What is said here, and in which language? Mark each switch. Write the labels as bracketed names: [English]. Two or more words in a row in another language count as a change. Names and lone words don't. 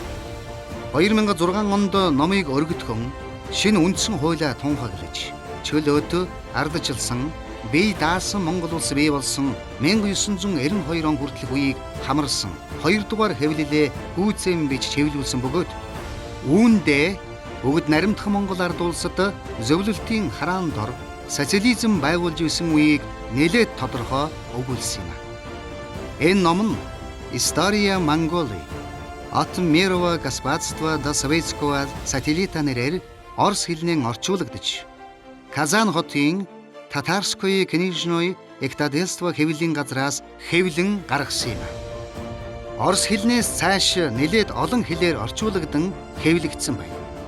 [Mongolian] 2006 онд номыг өргөдгөн шинэ үндсэн хуулиа тунхаглаж чөлөөт ардчилсан бие даасан Монгол улс бий болсон 1992 он хүртэлх үеийг хамарсан 2 дугаар хэвлэлээ гүйцэн бич хэвлүүлсэн бөгөөд үүндээ бүгд наримдах Монгол ард улсад зөвлөлтийн хараан дор социализм байгуулж исэн үеийг нэлээд тодорхой өгүүлсэн юм. Энэ ном нь [Russian] История Монголии от мирового господства до советского сателлита [Mongolian] нэрээр Орос хэлнээр орчуулагдж Казан хотын [Russian] Татарское книжное издательство [Mongolian] хэвлэлийн газраас хэвлэн гаргасан юм. Орос хэлнээс цааш нэлээд олон хэлээр орчуулагдсан хэвлэгдсэн байна.